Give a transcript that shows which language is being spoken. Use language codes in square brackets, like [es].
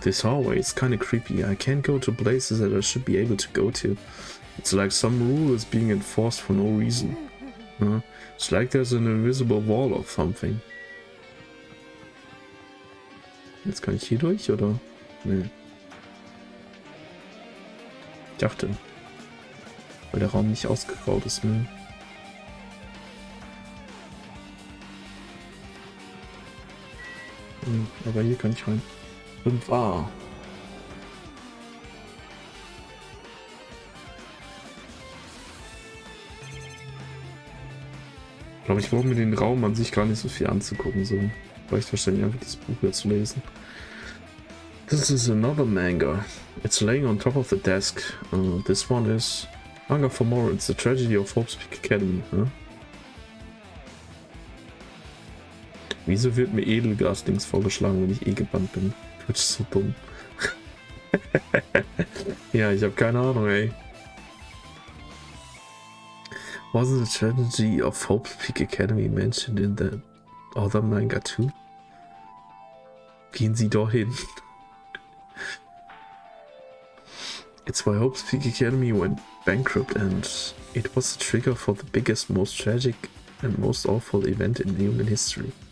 [en] This hallway is kinda creepy. I can't go to places that I should be able to go to. It's like some rule is being enforced for no reason. It's like there's an invisible wall or something. [de] Jetzt kann ich hier durch, oder? Nee. Ich dachte. Weil der Raum nicht ausgebaut ist, ne? Aber hier kann ich rein. 5a. Ich glaube, ich brauche mir den Raum an sich gar nicht so viel anzugucken. So. Reicht wahrscheinlich einfach das Buch hier zu lesen. [en] This is another manga. It's laying on top of the desk. This one is Manga for More. It's the tragedy of Hope's Peak Academy. Huh? [de] Wieso wird mir Edelgas-Dings vorgeschlagen, wenn ich eh gebannt bin? Twitch ist so dumm. Ja, ich habe keine Ahnung, ey. [en] Wasn't the tragedy of Hope's Peak Academy mentioned in the other manga too? [de] Gehen Sie doch hin. [en] It's why Hope's Peak Academy went bankrupt and it was the trigger for the biggest, most tragic and most awful event in human history.